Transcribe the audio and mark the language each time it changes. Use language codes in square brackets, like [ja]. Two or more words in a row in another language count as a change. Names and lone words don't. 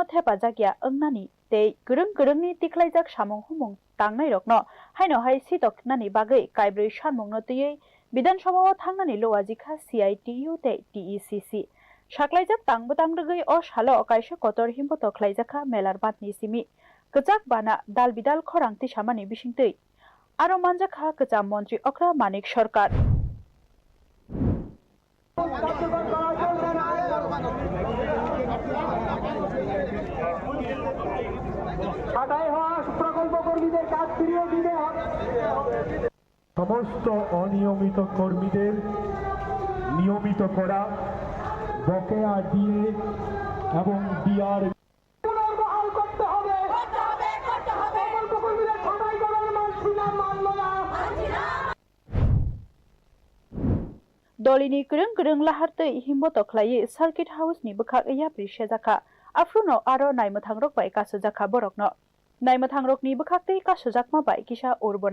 [trp] थेपाजाकिया अंगनानि ते गरंनि तिखलायजाक सामं हुमं तांनाय रकनो हायनो हाय सितकनानि बागै कायब्रै सानमंनो तयै विधानसभाव थांनानै लवाजिखा CITU ते TECC साख्लायजाक तांबोतांगै अ सालो कायसे कतर हिमबत खलायजाखा मेलार बातनि सिमि गजाक बाना दाल बिदाल खरांति सामानि बिसिंतै आरो मानजाखा गजा मन्त्रि अक्रा मानिक सरकार [bn] সমস্ত অনিয়মিত কর্মীদের নিয়মিত করা বকেয়া দিয়ে এবং ডিআর [trp] दलिनी गरं लाहारतै हिमबत खलायै सार्किट हाउस नि बखाक या प्रिसे जाखा आफ्रुनो आरो नायमथांरक बाय कासजाखा बरकनो नायमथांरकनि बखाकतै कासजाकमा बाय किसा उरबो